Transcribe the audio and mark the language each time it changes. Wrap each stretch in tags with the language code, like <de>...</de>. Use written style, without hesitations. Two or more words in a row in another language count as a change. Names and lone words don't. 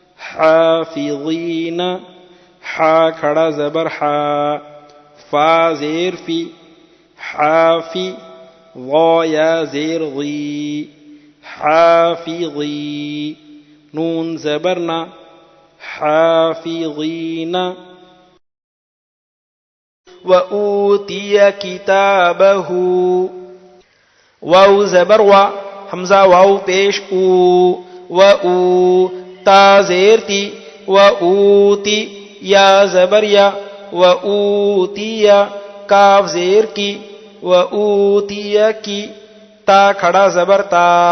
<ur>حافظین حا کھڑا زبر حا فا زیر فی حافی وا یا زیر غی حافظی نون زبرنا حافظین</ur> <ar>وَأُوتِيَ كِتَابَهُ</ar> <ur>واو زبر وا حمزہ واو پیش او وَأُو تا زیر تی وَأُوتی یا زبر یا وَأُوتِيَ کاف زیر کی وَأُوتِيَ کی تا کھڑا زبر تا</ur>